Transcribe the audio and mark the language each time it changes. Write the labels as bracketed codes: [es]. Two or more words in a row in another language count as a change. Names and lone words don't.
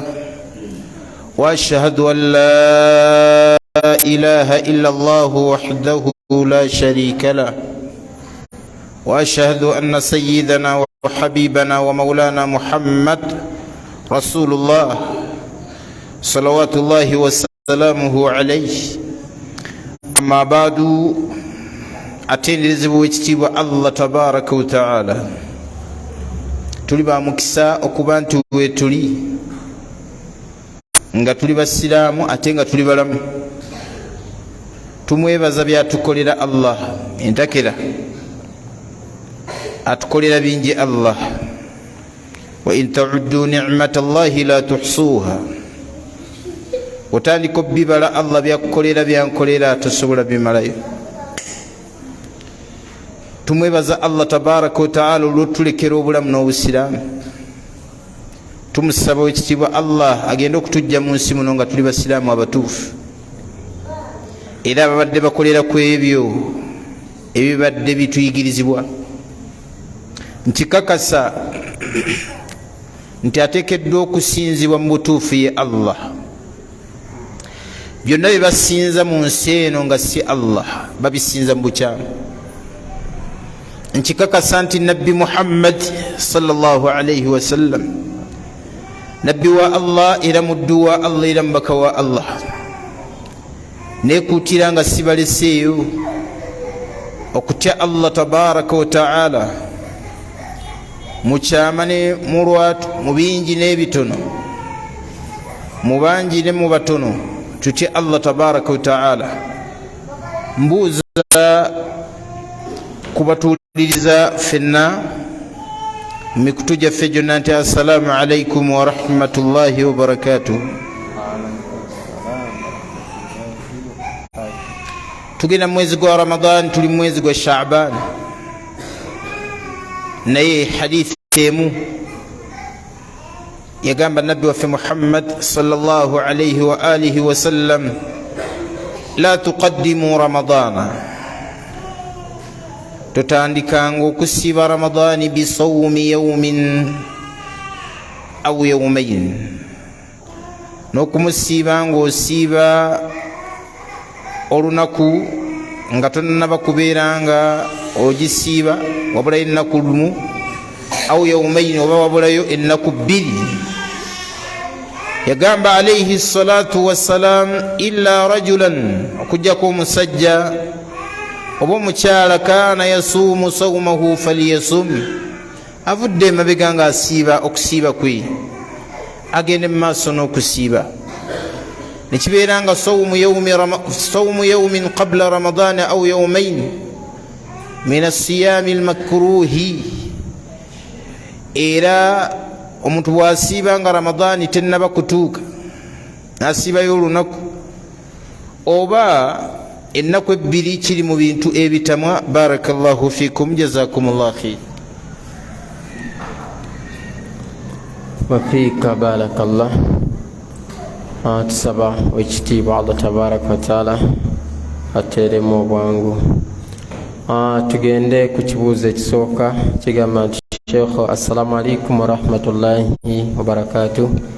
[ar] وأشهد أن لا إله إلا الله وحده لا شريك له، وأشهد أن سيدنا وحبيبنا ومولانا محمد رسول الله صلوات الله وسلامه عليه. أما بعد، [lg] atenderezebwa ekitiibwa [ar] الله تبارك وتعالى, [lg] tuli ba mukisa okuba nti wetuli nga tuli basiraamu ate nga tuli balamu. Tumwebaza byatukolera Allah entakera, atukolera bingi Allah. [ar] وإن تعدوا نعمة الله لا تحصوها. [lg] Otandika obbibala Allah byakukolera byankolera tosobola bimalayo. Tumwebaza [ar] الله تبارك وتعالى [lg] olw'otulekera obulamu n'obusiraamu. Tumusaba ekitiibwa Allah agenda okutujja mu nsi muno nga tuli basiraamu abatuufu, era ababadde bakolera ku ebyo ebibadde bituyigirizibwa. Nkikakasa nti ateekeddwa okusinzibwa mu butuufu ye Allah. Byonna bye basinza mu nsi eno nga si Allah babisinza mu bukyamu. Nkikakasa nti Nabbi Muhammad [ar] صلى الله عليه وسلم [lg] nabbi wa Allah era muddu wa Allah era mubaka wa Allah. Neekuutira nga sibaleseeyo okutya [ar] الله تبارك وتعالى [lg] mu kyama ne mu lwatu, mu bingi n'ebitono, mu bangi ne mu batono, tutye [ar] الله تبارك وتعالى. [lg] Mbuuza kubatuuliriza ffenna mu mikutu gyaffe gyonna nti [ar] السلام عليكم ورحمة الله وبركاته. [lg] Tugenda mu mwezi gwa Ramadan, tuli mu mwezi gwa Sha'ban, naye hadithi emu yagamba nabbi waffe [ar] محمد صلى الله عليه وآله وسلم، لا تقدموا رمضان, [lg] totandikanga okusiba Ramadani [ar] بصوم يوم أو يومين, [lg] n'okumusiiba ng'osiiba olunaku nga tonnaba kubeera nga ogisiiba wabulayo ennaku lumu, [ar] أو يومين, [lg] oba wabulayo ennaku bbiri. yagamba [ar] عليه الصلاة والسلام إلا رجلا [lg] okujjako omusajja oba omukyala [ar] كان يصوم صومه فليصم [lg] avudde emabega nga asiiba okusiiba kwe agende mu maaso n'okusiiba nekibeera nga [ar] صوم يوم قبل رمضان أو يومين من الصيام المكروه [lg] era omuntu bwasiiba nga ramadani tennaba kutuuka nasiibayo olunaku oba ennaku ebbiri kiri mu bintu ebitamwa. [ar] بارك الله فيكم جزاكم الله خير. وفيك بارك الله. [lg] Tusaba ekitiibwa [ar] الله تبارك وتعالى [lg] ateeremu obwangu. Tugende ku kibuuzo ekisooka kigamba nti Sheikh, [ar] السلام عليكم ورحمة الله وبركاته.